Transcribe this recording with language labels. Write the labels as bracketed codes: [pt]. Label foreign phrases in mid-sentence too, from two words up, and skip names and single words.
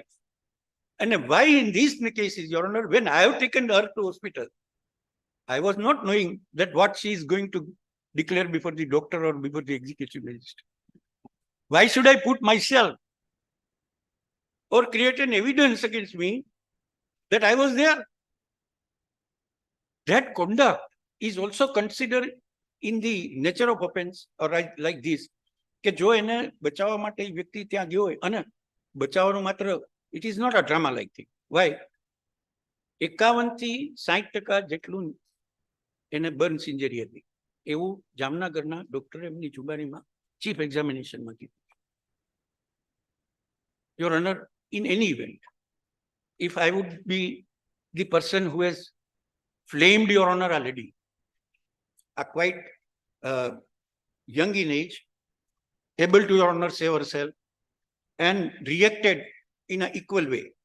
[en] And why in these cases, Your Honor, when I have taken her to hospital, I was not knowing that what she is going to declare before the doctor or before the executive magistrate. Why should I put myself or create an evidence against me that I was there? That conduct is also considered in the nature of offense, or like this, [gu] કે જો એને બચાવવા માટે વ્યક્તિ ત્યાં ગયો હોય અને બચાવવાનું માત્ર, [en] it is not a drama like thing. Why? [gu] 51 થી 60% જેટલું એને [en] burns injury [gu] હતી એવું જામનગરના ડોક્ટરે એમની જુબાનીમાં [en] chief examination [gu] કીધું. [en] Your Honor, in any event, if I would be the person who has flamed, Your Honor, already, are quite young in age, able to, Your Honor, save herself, and reacted in an equal way.